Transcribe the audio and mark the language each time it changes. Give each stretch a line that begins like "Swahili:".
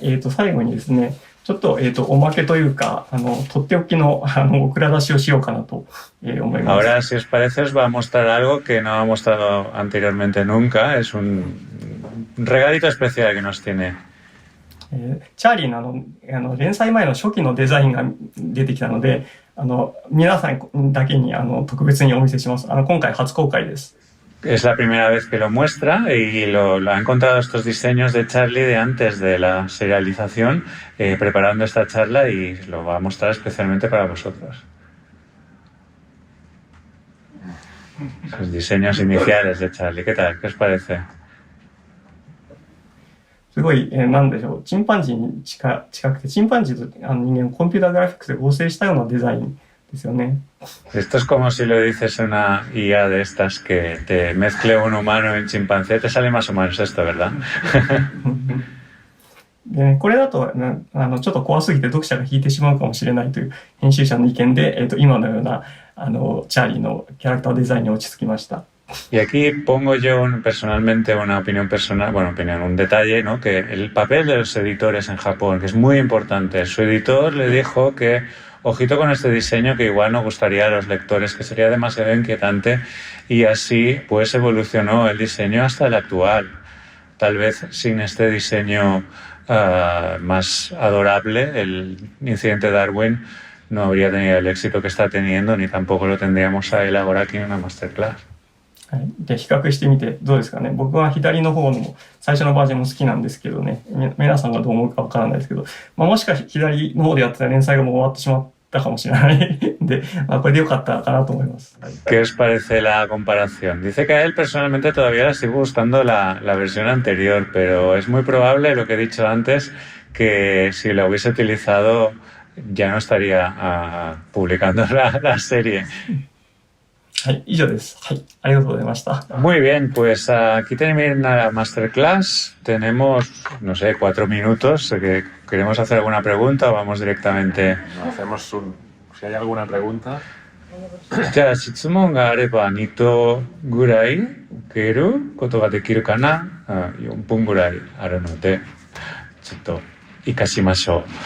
Japanese: 最後にですね、ちょっと、おまけというか、とっておきの、蔵出しをしようかなと、思います。
Spanish: Ahora, si os parece, os va a mostrar algo que no ha mostrado anteriormente nunca. Es un regalito especial que nos tiene.
Japanese: チャーリーの連載前の初期のデザインが出てきたので、皆さんだけに特別にお見せします。今回初公開です。
Spanish: Es la primera vez que lo muestra y lo ha encontrado estos diseños de Charlie de antes de la serialización, preparando esta charla y lo va a mostrar especialmente para vosotros. Los diseños iniciales de Charlie, ¿qué tal? ¿Qué os parece?
Japanese: すごい、なんでしょう、チンパンジーに近くて、チンパンジーと人間をコンピューターグラフィックスで合成したようなデザインですよね。
Spanish: Esto es como si lo dices en una IA de estas que te mezcle un humano y un chimpancé, te sale más o menos esto, ¿verdad?
Japanese: でね、これだとちょっと怖すぎて読者が引いてしまうかもしれないという編集者の意見で、今のようなチャーリーのキャラクターデザインに落ち着きました。
Spanish: Y aquí pongo yo personalmente una opinión personal, un detalle, ¿no? Que el papel de los editores en Japón, que es muy importante. Su editor le dijo que, ojito con este diseño, que igual no gustaría a los lectores, que sería demasiado inquietante, y así pues evolucionó el diseño hasta el actual. Tal vez sin este diseño más adorable, el incidente Darwin no habría tenido el éxito que está teniendo, ni tampoco lo tendríamos a él ahora aquí en una masterclass.
Japanese: はい、で比較してみてどうですかね。僕は左の方の最初のバージョンも好きなんですけどね、皆さんがどう思うかわからないですけど、もしかして左の方でやってた連載がもう終わってしまったかもしれないで、これでよかったかなと思います。
Spanish: ¿Qué os parece la comparación? Dice que a él personalmente todavía le sigue gustando la versión anterior, pero es muy probable, lo que he dicho antes, que si lo hubiese utilizado ya no estaría publicando la serie.
Japanese: はい、以上です。はい、ありがとうございました。
Spanish: Muy bien, pues aquí termina la masterclass. Tenemos, no sé, 4 minutos. ¿Queremos hacer alguna pregunta o vamos directamente? No, hacemos si hay alguna pregunta.
Japanese: じゃあ質問があれば2答ぐらい受けることができるかな。 4分ぐらいあるので、ちょっと活かしましょう。